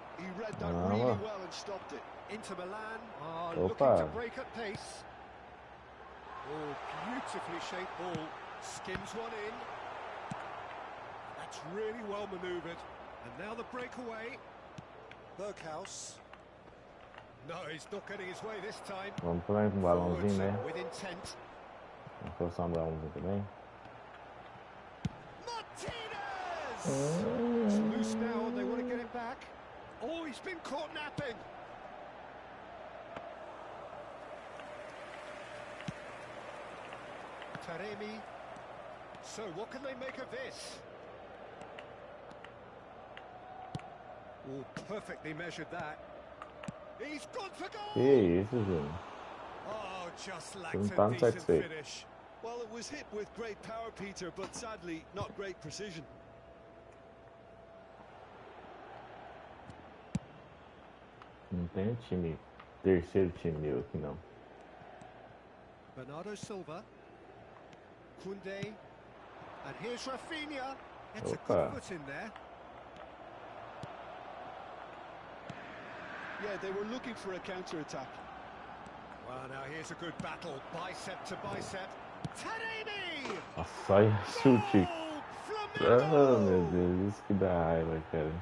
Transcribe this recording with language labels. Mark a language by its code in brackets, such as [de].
[en] He read that really well and stopped it. Inter Milan are looking to break at pace. Oh, beautifully shaped ball. Skims one in. That's really well manoeuvred. And now the breakaway. Berghaus. No, he's not getting his way this time. [pt] Vamos também com um balãozinho, né? [en] With intent. [pt] Vamos forçar um balãozinho também. [en] Martinez! It's loose now and they want to get it back. Oh, he's been caught napping. Taremi. So, what can they make of this? Oh, perfectly measured that. He's gone for goal! [pt] Que isso, Júnior? [en] Oh, just lacked a decent finish. Well, it was hit with great power, Peter, but sadly, not great precision. [pt] Não tem time, terceiro time meu aqui não. [en] Bernardo Silva. Koundé. And here's Rafinha. It's a good foot in there. Yeah, they were looking for a counter-attack. Well, now here's a good battle, bicep to bicep. Taremi! [pt] Nossa, olha chute. Oh, meu Deus, isso que dá raiva, cara.